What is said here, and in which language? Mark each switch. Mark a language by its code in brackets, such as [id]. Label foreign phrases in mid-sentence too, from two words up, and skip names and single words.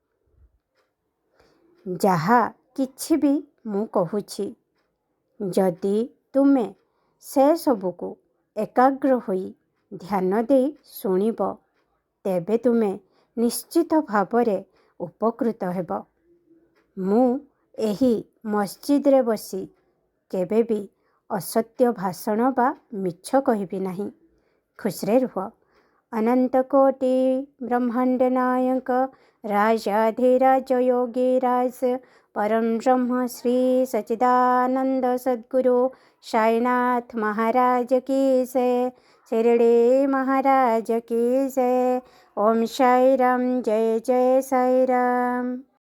[or] ଯାହା କିଛି ବି ମୁଁ କହୁଛି, ଯଦି ତୁମେ ସେ ସବୁକୁ ଏକାଗ୍ର ହୋଇ ଧ୍ୟାନ ଦେଇ ଶୁଣିବ, ତେବେ ତୁମେ ନିଶ୍ଚିତ ଭାବରେ ଉପକୃତ ହେବ। ମୁଁ ଏହି ମସଜିଦରେ ବସି କେବେ ବି ଅସତ୍ୟ ଭାଷଣ ବା ମିଛ କହିବି ନାହିଁ। ଖୁସିରେ ରୁହ। [hi] अनंत कोटि ब्रह्मांड नायक राजाधिराज योगीराज परम ब्रह्म श्री सच्चिदानंद सद्गुरु साईनाथ महाराज की जय। शिरडी महाराज की जय। ओम साई राम, जय जय साई राम।